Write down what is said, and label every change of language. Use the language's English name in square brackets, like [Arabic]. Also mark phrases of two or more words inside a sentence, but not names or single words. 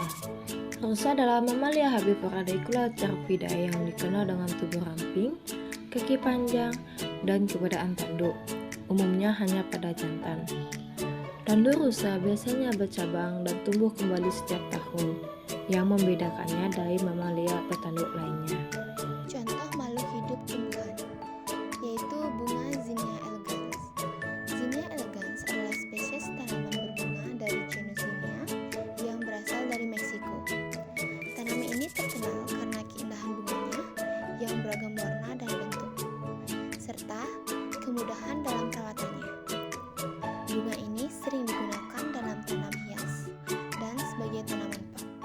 [Indonesian] Rusa adalah mamalia herbivora dicula cervidae yang dikenal dengan tubuh ramping, kaki panjang, dan keberadaan tanduk. Umumnya hanya pada jantan. Tanduk rusa biasanya bercabang dan tumbuh kembali setiap tahun, yang membedakannya dari mamalia bertanduk lainnya. Contoh makhluk hidup tumbuhan yaitu bunga Zinnia elegans. Zinnia elegans adalah spesies tanaman berbunga dari genus Zinnia yang berasal dari Meksiko. Tanaman ini terkenal karena keindahan bunganya yang beragam warna dan bentuk, serta kemudahan dalam perawatannya. Bunga ini sering digunakan dalam tanam hias dan sebagai tanaman pot.